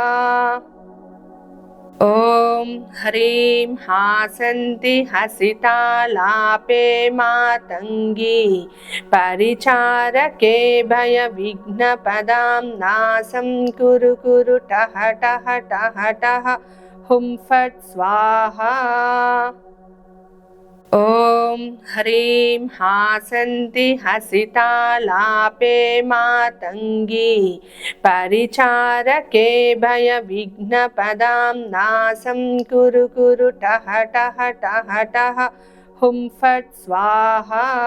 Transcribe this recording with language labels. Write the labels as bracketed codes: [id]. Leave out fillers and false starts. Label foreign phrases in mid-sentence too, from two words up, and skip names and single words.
[sa] ॐ ह्रीं हासन्ति हसितालापे मातङ्गि परिचारके भय विघ्न पदां नाशं कुरु कुरु टह टह टह टह हुं फट् स्वाहा. ॐ ह्रीं हासन्ति हसितालापे मातङ्गी परिचारके भयविघ्नपदां नाशं कुरु कुरु टः टः टः टः हुं फट् स्वाहा।